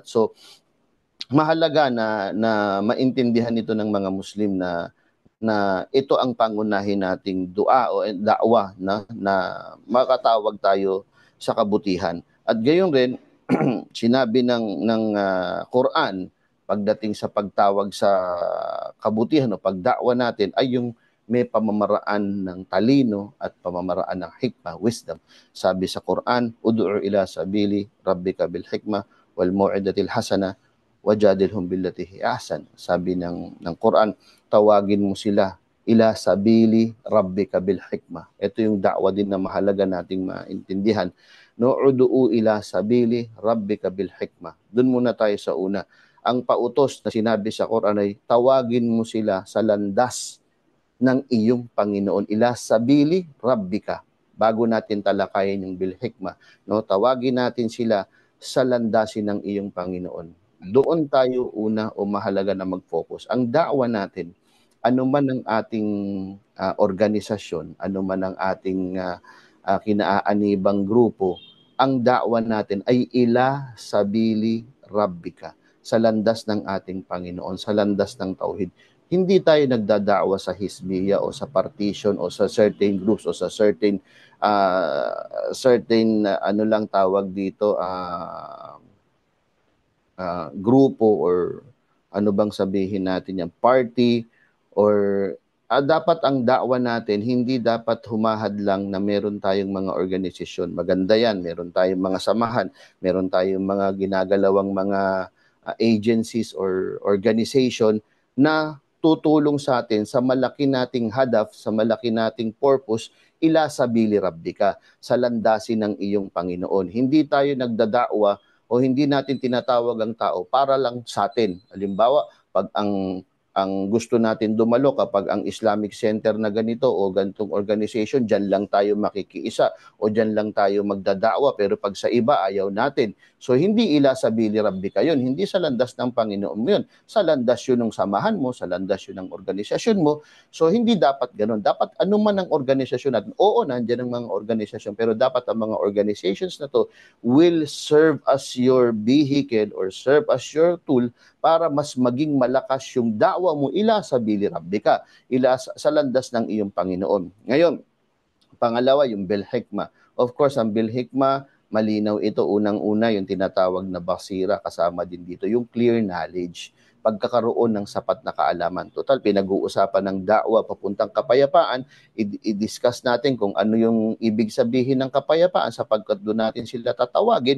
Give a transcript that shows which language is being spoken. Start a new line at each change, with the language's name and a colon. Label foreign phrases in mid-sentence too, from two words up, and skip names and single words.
Filipino: So mahalaga na maintindihan ito ng mga Muslim na ito ang pangunahin nating dua o da'wa na makatawag tayo sa kabutihan. At gayon rin sinabi ng Quran pagdating sa pagtawag sa kabutihan o pagda'wa natin ay yung may pamamaraan ng talino at pamamaraan ng hikmah, wisdom. Sabi sa Quran,
Arabic: ادع إلى سبيل ربك بالحكمة والموعظة الحسنة وجادلهم بالتي هي أحسن.
Filipino: Sabi ng Quran, tawagin mo sila
Arabic: إلى سبيل ربك بالحكمة.
Filipino: Ito yung da'wa din na mahalaga nating maintindihan.
Arabic: ادع إلى سبيل ربك بالحكمة.
Filipino: Doon muna tayo sa una. Ang pautos na sinabi sa Quran ay tawagin mo sila sa landas ng iyong Panginoon.
Arabic: إلى سبيل ربك.
Filipino: Bago natin talakayin yung
Arabic: بالحكمة,
Filipino: no, tawagin natin sila sa landasin ng iyong Panginoon. Doon tayo una o mahalaga na mag-focus. Ang da'wa natin, ano man ang ating organisasyon, ano man ang ating kinaaanibang grupo, ang da'wa natin ay
Arabic: إلى سبيل ربك,
Filipino: sa landas ng ating Panginoon, sa landas ng tauhid. Hindi tayo nagdada'wa sa hismiya o sa partition o sa
English: certain groups
Filipino: o sa certain ano lang tawag dito, grupo or ano bang sabihin natin yan, party, or dapat ang da'wa natin hindi dapat humahad lang na meron tayong mga organisasyon. Maganda yan, meron tayong mga samahan, meron tayong mga ginagalawang mga
English: agencies or organization
Filipino: na tutulong sa atin sa malaki nating hadaf, sa malaki nating purpose,
Arabic: إلى سبيل ربك,
Filipino: sa landasin ng iyong Panginoon. Hindi tayo nagdada'wa o hindi natin tinatawag ang tao para lang sa atin. Halimbawa, pag ang gusto natin dumalo kapag ang Islamic Center na ganito o ganitong organization, dyan lang tayo makikiisa o dyan lang tayo magdada'wa. Pero pag sa iba, ayaw natin. So hindi
Arabic: إلى سبيل ربك
Filipino: yun, hindi sa landas ng Panginoon mo yun, sa landas yun ng samahan mo, sa landas yun ng organisasyon mo. So hindi dapat ganun. Dapat anuman ang organisasyon natin, oo, nandiyan ang mga organisasyon, pero dapat ang mga organizations na to
English: will serve as your vehicle or serve as your tool
Filipino: para mas maging malakas yung da'wa mo
Arabic: إلى سبيل ربك,
Filipino: ila sa landas ng iyong Panginoon. Ngayon, pangalawa, yung
Arabic: بالحكمة.
English: Of course,
Filipino: ang
Arabic: بالحكمة,
Filipino: malinaw ito. Unang-una, yung tinatawag na basira, kasama din dito yung
English: clear knowledge,
Filipino: pagkakaroon ng sapat na kaalaman. Total, pinag-uusapan ng da'wa papuntang kapayapaan, i-discuss natin kung ano yung ibig sabihin ng kapayapaan sapagkat doon natin sila tatawagin.